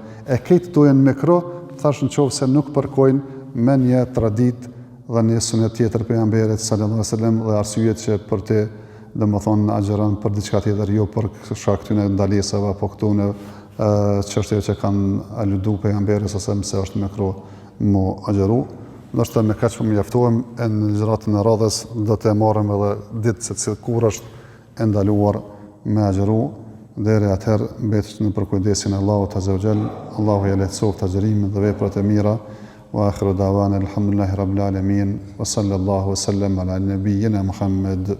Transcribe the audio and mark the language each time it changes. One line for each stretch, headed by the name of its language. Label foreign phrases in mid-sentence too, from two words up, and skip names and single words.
Albanian: E këtë të jenë me kro, thash në qovë se nuk përkojnë me një tradit dhe një sunet tjetër pejgamberit
Arabic: صلى الله عليه وسلم
Albanian: dhe arsyet që për te domethënë agjeron për diçka tjetër, jo për shkak këtyre ndalesave apo këtu në çështje që kanë aludu pejgamberit ose se është me kro mu agjeru. Ndoshta me kaq po mjaftohem, në ligjëratën e radhës do të marrim edhe ditë se kur është e ndaluar me agjeru. Deri atëherë mbetet në përkujdesin e Allahut
Arabic: عز وجل.
Albanian: Allahu ja lehtësoft agjerimin dhe veprat e mira.
Arabic: وآخر دعوانا الحمد لله رب العالمين وصلى الله وسلم على نبينا محمد.